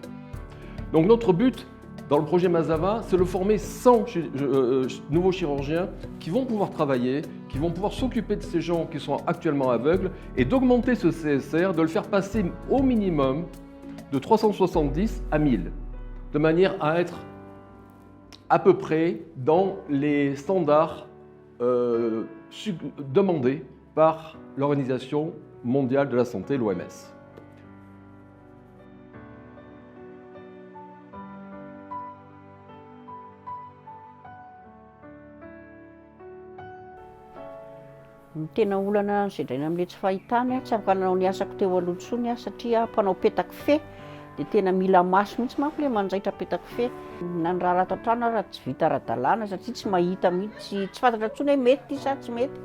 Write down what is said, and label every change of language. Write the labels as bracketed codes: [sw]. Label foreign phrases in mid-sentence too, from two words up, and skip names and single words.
[fr] Donc notre but dans le projet Mazava, c'est de former 100 nouveaux chirurgiens qui vont pouvoir travailler, qui vont pouvoir s'occuper de ces gens qui sont actuellement aveugles et d'augmenter ce CSR, de le faire passer au minimum de 370 à 1000, de manière à être à peu près dans les standards demandés par l'Organisation mondiale de la santé, l'OMS. [mg] Tena olana izay amin'ilay tsy fahitana tsy afaka nanao ny asako teo aloha intsony satria mpanao petaky fe dia tena mila maso mihitsy manko ilay manjaitra petaky fe na ny raha rato an-trano raha tsy vita ara-dalàna satria tsy mahita mihitsy tsy fantatra intsony hoe mety ty sa tsy mety.